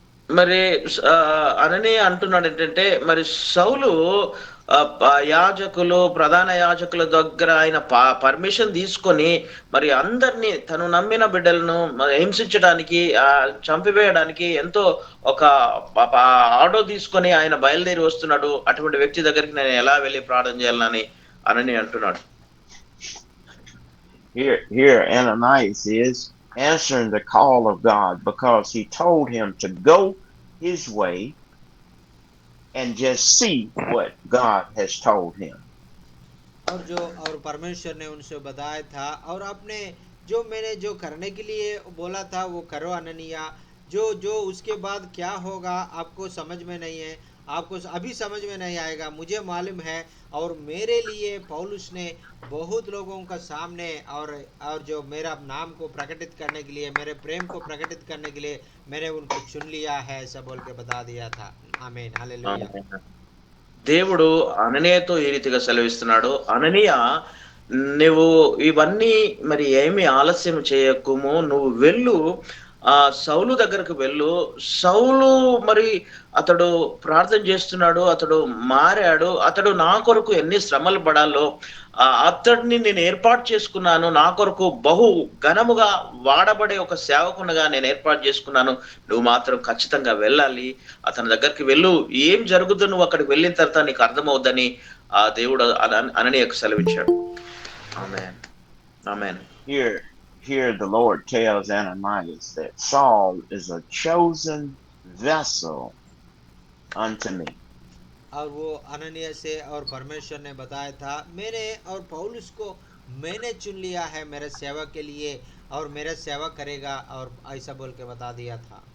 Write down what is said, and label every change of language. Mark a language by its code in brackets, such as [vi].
[te] మరి అననీయ అంటున్నాడు ఏంటంటే, మరి సౌలు యాజకులు ప్రధాన యాజకుల దగ్గర ఆయన పర్మిషన్ తీసుకొని మరి అందరినీ తను నమ్మిన బిడ్డలను హింసించడానికి చంపివేయడానికి ఎంతో ఒక ఆర్డర్ తీసుకొని ఆయన బయలుదేరి వస్తున్నాడు. అటువంటి వ్యక్తి దగ్గరికి నేను ఎలా వెళ్ళి ప్రార్థన చేయాలని అననీయ అంటున్నాడు. [en] Here Ananias is answering the call of God because he told him to go his way and just see what God has told him. [hi] और परमेश्वर ने उनसे बताया था, और आपने जो मैंने जो करने के लिए बोला था वो करो अननिया, जो उसके बाद क्या होगा आपको समझ में नहीं है, आपको अभी समझ में नहीं आएगा, मुझे मालूम है। और मेरे लिए पौलुस ने बहुत लोगों का सामने और जो मेरा नाम को प्रकटित करने के लिए, मेरे प्रेम को प्रकटित करने के लिए मैंने उनको चुन लिया है ऐसा बोल के बता दिया था। आमीन, हालेलुया। [te] దేవుడు అననీయతో ఈ రీతిగా సెలవిస్తున్నాడు, అననీయ నువ్వు ఇవన్నీ మరి ఏమి ఆలస్యం చేయకుము, నువ్వు వెళ్ళు, సౌలు దగ్గరకు వెళ్ళు. సౌలు మరి అతడు ప్రార్థన చేస్తున్నాడు, అతడు మారాడు, అతడు నా కొరకు ఎన్ని శ్రమలు పడాలో అతడిని నేను ఏర్పాటు చేసుకున్నాను, నా కొరకు బహు ఘనముగా వాడబడే ఒక సేవకునిగా నేను ఏర్పాటు చేసుకున్నాను, నువ్వు మాత్రం ఖచ్చితంగా వెళ్ళాలి, అతని దగ్గరికి వెళ్ళు, ఏం జరుగుతుందో నువ్వు అక్కడికి వెళ్ళిన తర్వాత నీకు అర్థమవుద్దని ఆ దేవుడు అననీయకు సెలవిచ్చాడు. ఆమేన్, ఆమేన్. [en] Here the Lord tells Ananias that Saul is a chosen vessel unto me. [hi] और वो अननिया से और परमेश्वर ने बताया था, मैंने और पौलुस को मैंने चुन लिया है मेरे सेवा के लिए, और मेरा सेवा करेगा, और ऐसा बोल के बता दिया था।